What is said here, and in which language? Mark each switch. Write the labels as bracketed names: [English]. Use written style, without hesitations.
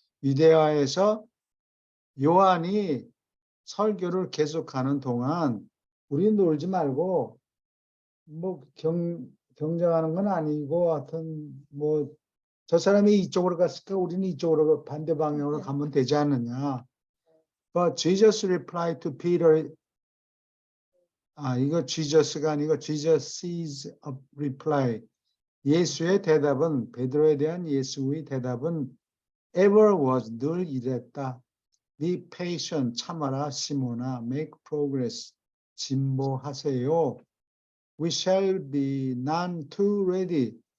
[Korean] 유데아에서 요한이 설교를 계속하는 동안 우리 놀지 말고 뭐 경쟁하는 건 아니고 하여튼 뭐 저 사람이 이쪽으로 갔으니까 우리는 이쪽으로 반대 방향으로 가면 되지 않느냐. [English] But Jesus replied to Peter. [Korean] 이거 Jesus가 아니고 [English] Jesus's reply. [Korean] 예수의 대답은 베드로에 대한 예수의 대답은 [English] ever was [Korean] 늘 이랬다. [English] Be patient [Korean] 참아라 시몬아 [English] make progress [Korean] 진보하세요. [English] We shall be none too ready.